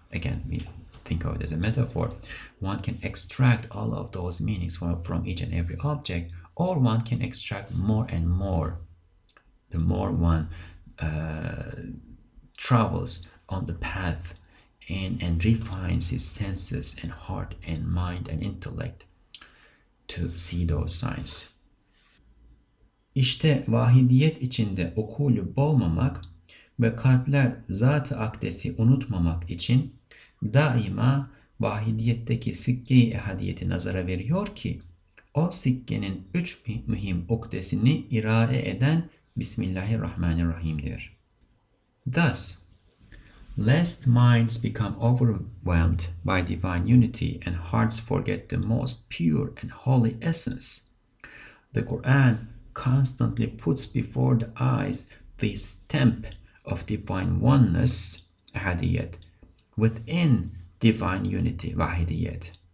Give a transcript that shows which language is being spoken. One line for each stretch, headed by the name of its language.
English: Again, we think of it as a metaphor. One can extract all of those meanings from each and every object, or one can extract more and more the more one travels on the path and refines his senses and heart and mind and intellect to see those signs.
Turkish: İşte vahidiyet içinde ukulü boğmamak ve kalpler zat-ı akdesi unutmamak için daima vahidiyetteki sikke-i ehadiyeti nazara veriyor ki o sikkenin üç mühim ukdesini irade eden Bismillahirrahmanirrahim'dir.
English: Thus, lest minds become overwhelmed by divine unity and hearts forget the most pure and holy essence, the Qur'an constantly puts before the eyes the stamp of divine oneness, ahadiyat, within divine unity, wahidiyat.